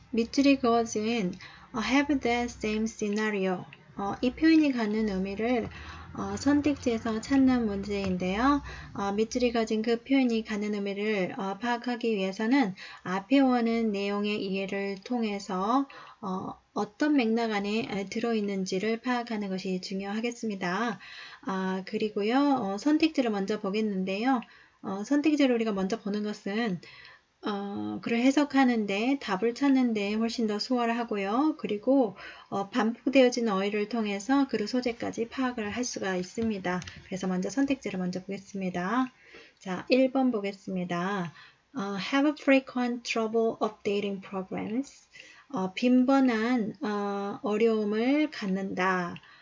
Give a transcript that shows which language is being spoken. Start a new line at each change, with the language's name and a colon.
Korean: 밑줄이 그어진
English: have that same scenario.
Korean: 이 표현이 갖는 의미를 선택지에서 찾는 문제인데요. 밑줄이 그어진 그 표현이 갖는 의미를 파악하기 위해서는 앞에 오는 내용의 이해를 통해서 어떤 맥락 안에 들어있는지를 파악하는 것이 중요하겠습니다. 그리고요, 선택지를 먼저 보겠는데요. 선택지를 우리가 먼저 보는 것은 글을 해석하는데 답을 찾는데 훨씬 더 수월하고요. 그리고 반복되어진 어휘를 통해서 글의 소재까지 파악을 할 수가 있습니다. 그래서 먼저 선택지를 먼저 보겠습니다. 자, 1번 보겠습니다.
English: have frequent trouble updating programs.
Korean: 빈번한 어려움을 갖는다.